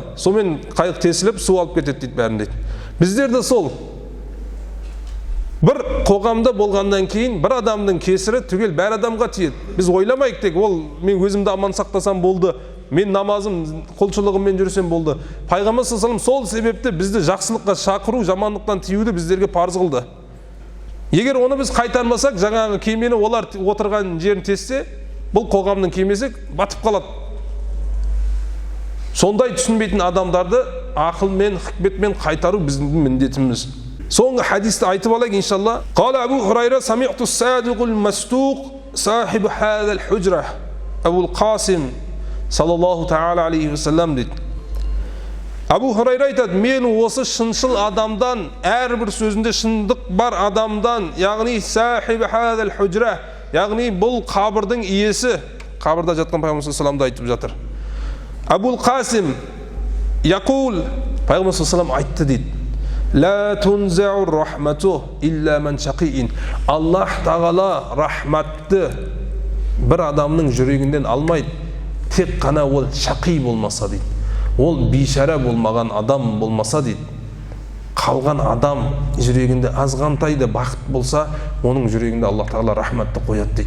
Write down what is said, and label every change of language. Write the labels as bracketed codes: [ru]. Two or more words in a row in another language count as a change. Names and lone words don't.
[kk] Сонымен қайық тесіліп су алып кетеді дейді бәрін дейді. Біздер де сол. Бір қоғамда болғаннан кейін бір адамның кесірі түгел бәр адамға тиеді. Біз ойламайық тек, ол мен өзімді аман сақтасам болды, мен намазым, құлшылығыммен жүрсем болды. Пайғамбар [ar] صلى الله عليه وسلم [kk] сол себепті бізді жақсылыққа шақыру, жамандықтан тиюді біздерге парыз қылды. Егер оны біз қайтармасақ, жаңағы кемені олар отырған жерін тессе, бұл қоғамның кемесі батып қалады. Сондай түсінбейтін адамдарды ақылмен, хикметмен қайтару біздің міндетіміз. Соңғы хадисті айтып алайық [ar] إن شاء الله قال أبو هريرة سمعت الصادق المصدوق صاحب هذه الحجرة أبا القاسم صلى الله تعالى عليه وسلم дейді. [kk] Абу Хурайра айтады, мен осы шыншыл адамдан, әрбір сөзінде шындық бар адамдан, яғни [ar] صاحب هذه الحجرة, [kk] яғни бұл қабірдің иесі, қабірда жатқан Пайғамбар [ar] صلى الله عليه [kk] айтып жатыр. [ar] أبو القاسم يقول, Пайғамбар صلى الله عليه [kk] айтты дейді, [ar] لا تنزع الرحمة إلا من شقي. [kk] Аллах тағала рахматты бір адамның жүрегінен алмайды, тек қана ол шақи болмаса дейді. Ол бейшара болмаған адам болмаса дейді. Қалған адам жүрегінде азғантайды бақыт болса, оның жүрегінде Аллах тағала рахматты қояды дейді.